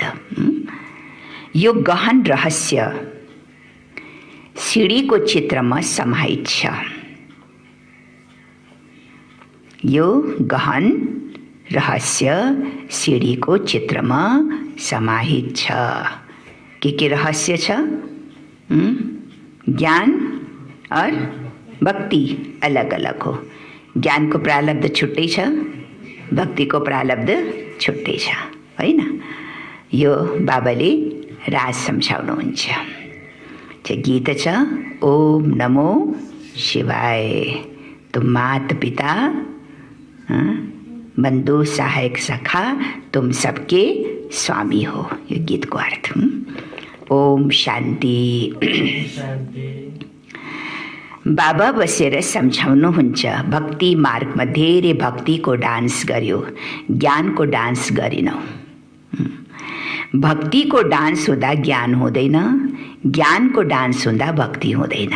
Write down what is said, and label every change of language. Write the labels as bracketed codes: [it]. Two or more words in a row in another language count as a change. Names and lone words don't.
[ne] यो गहन रहस्य सिडीको चित्रमा समाहित छ। यो गहन रहस्य सिडीको चित्रमा समाहित छ। के रहस्य छ? [hi] ज्ञान और भक्ति अलग अलग हो। [ne] ज्ञानको प्रालब्ध छुट्टै छ, भक्तिको प्रालब्ध छुट्टै छ, होइन? यो बाबाले राज सम्झाउनुहुन्छ। गीत छ, [sa] ओम नमो शिवाय। [hi] तुम माता पिता, बंधु सहायक सखा, तुम सबके स्वामी हो। [ne] यो गीतको अर्थ। [sa] ओम शान्ति। [ne] बाबा बसेर सम्झाउनुहुन्छ, भक्ति मार्गमा धेरै भक्तिको डान्स गर्यो, ज्ञानको डान्स गरेनौ। भक्तिको डान्स हुँदा ज्ञान हुँदैन, ज्ञानको डान्स हुँदा भक्ति हुँदैन।